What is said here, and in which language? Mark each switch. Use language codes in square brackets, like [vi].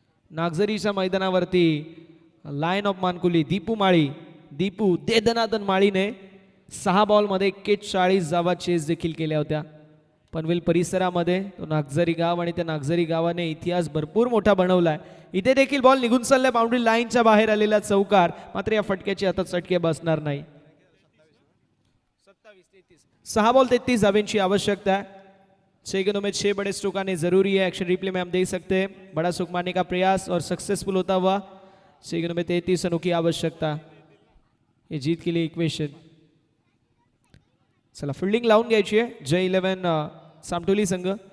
[mr] नागझरीच्या मैदानावरती lion of मानकुली Deepu माळी, दीपू दे दनादन माळीने 6 बॉलमध्ये 41 धावा chess देखील केल्या होत्या। पनवेल परिसरामध्ये तो नागझरी गाव आणि त्या नागझरी गावाने इतिहास भरपूर मोठा बनवलाय। इथे देखील बॉल निघून चाललाय बाउंड्री लाईनच्या बाहेर आलेला चौकार, मात्र या फटक्याची आता चटके बसणार नाही। 6 बॉल 33 धावेंची [hi] आवश्यकता है। 6 गेंदों में 6 बड़े स्ट्रोक आने जरूरी है। एक्शन रिप्ले में हम देख सकते हैं बड़ा स्ट्रोक मारने का प्रयास और सक्सेसफुल होता हुआ। 6 गेंदों में 33 रनों की आवश्यकता, ये जीत के लिए इक्वेशन। [mr] चला फील्डिंग लावून घ्यायची आहे जय 11 सामटोली संघ।